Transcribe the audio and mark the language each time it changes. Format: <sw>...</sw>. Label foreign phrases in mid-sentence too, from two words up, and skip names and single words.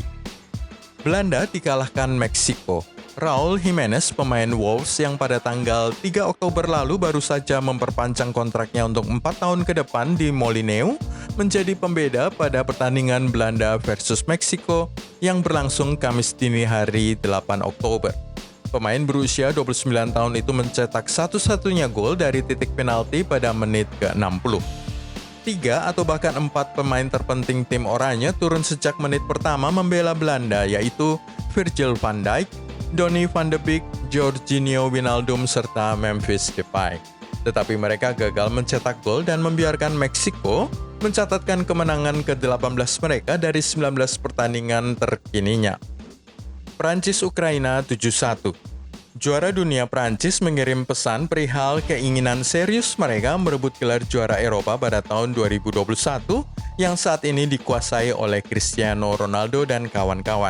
<id>Belanda dikalahkan Meksiko. Raul Jimenez, pemain Wolves yang pada tanggal 3 Oktober lalu baru saja memperpanjang kontraknya untuk 4 tahun ke depan di Molineux, menjadi pembeda pada pertandingan Belanda versus Meksiko yang berlangsung Kamis dini hari 8 Oktober. Pemain berusia 29 tahun itu mencetak satu-satunya gol dari titik penalti pada menit ke-60. 3 atau bahkan 4 pemain terpenting tim oranye turun sejak menit pertama membela Belanda, yaitu Virgil van Dijk, Donny van de Beek, Jorginho Wijnaldum, serta Memphis Depay. Tetapi mereka gagal mencetak gol dan membiarkan Meksiko mencatatkan kemenangan ke-18 mereka dari 19 pertandingan terkininya. Prancis-Ukraina 7-1. Juara dunia Prancis mengirim pesan perihal keinginan serius mereka merebut gelar juara Eropa pada tahun 2021 yang saat ini dikuasai oleh Cristiano Ronaldo dan kawan-kawan.</id>